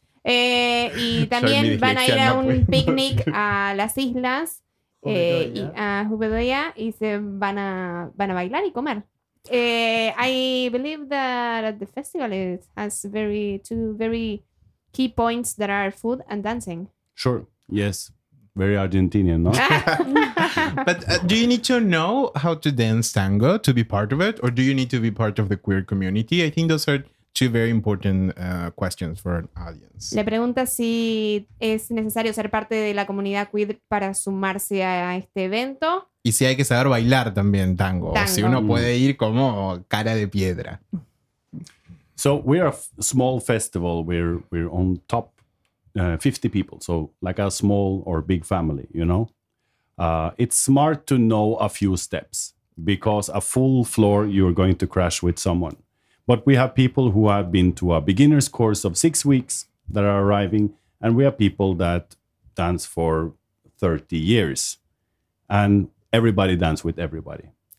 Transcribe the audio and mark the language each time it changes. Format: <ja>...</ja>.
<es>Y también van a ir a un picnic a las islas, a Hovedøya, y se van a bailar y comer.</es> <en>I believe that at the festival it has two very key points that are food and dancing. Sure. Yes. Very Argentinian, no? But do you need to know how to dance tango to be part of it? Or do you need to be part of the queer community? I think those are two very important questions for an audience.</en> <es>Le pregunta si es necesario ser parte de la comunidad queer para sumarse a este evento. Y si hay que saber bailar también tango. Si uno puede ir como cara de piedra.</es> <en>So we are a small festival. We're on top. 50 people, so like a small or big family, you know. It's smart to know a few steps because a full floor, you're going to crash with someone. But we have people who have been to a beginner's course of 6 weeks that are arriving, and we have people that dance for 30 years, and everybody dance with everybody.</en>